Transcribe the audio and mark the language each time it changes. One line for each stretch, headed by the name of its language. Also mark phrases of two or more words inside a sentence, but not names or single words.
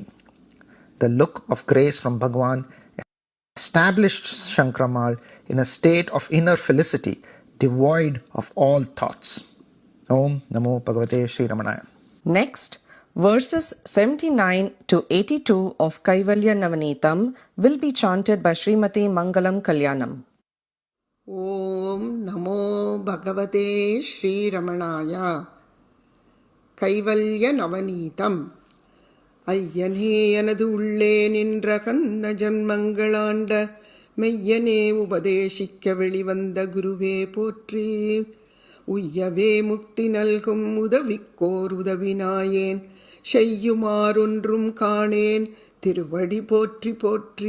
English: The look of grace from Bhagavan established Shankaramal in a state of inner felicity, devoid of all thoughts. Om Namo Bhagavate Sri Ramanaya. Next, verses 79 to 82 of Kaivalya Navanitam will be chanted by Srimati Mangalam Kalyanam. Om Namo Bhagavate Sri Ramanaya. Kaivalya Navanitam.
Tamil: ஐயனே எனது உள்ளே நின்ற கந்த ஜன்மங்களாண்ட மெய்யனே உபதேசிக்க வெளிவந்த குருவே போற்றி. உய்யவே முக்தி நல்கும் உதவிக்கோர் உதவினாயேன் செய்யுமாறொன்றும் காணேன் திருவடி போற்றி போற்றி.